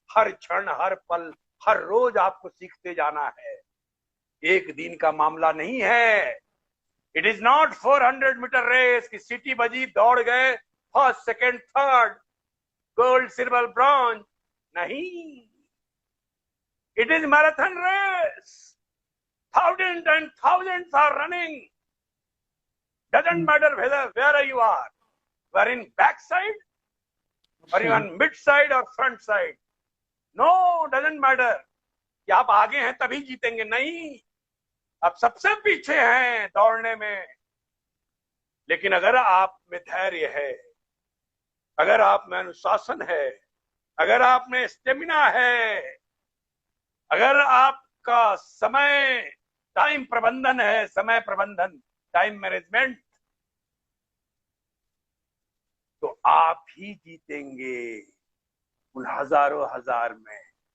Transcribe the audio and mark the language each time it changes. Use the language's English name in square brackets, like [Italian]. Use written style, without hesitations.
[Hindi] हर क्षण, हर पल, हर रोज आपको सीखते जाना है। एक दिन का मामला नहीं है। [English] it is not 400 metre race [Hindi] की सीटी बजी, दौड़ गए, first, second, third, gold, silver, bronze. [English] नहीं, it is marathon race. Thousands and thousands are running. Doesn't matter where you are. You are in backside, or you are on mid side or front side. No, doesn't matter. [Hindi] कि आप आगे हैं तभी जीतेंगे, नहीं, आप सबसे पीछे हैं दौड़ने में। लेकिन अगर आप में धैर्य है, अगर आप में अनुशासन है, अगर आप में स्टेमिना है, अगर आपका समय, टाइम प्रबंधन है, समय प्रबंधन, टाइम मैनेजमेंट, तो आप ही जीतेंगे उन हजारों हजार में।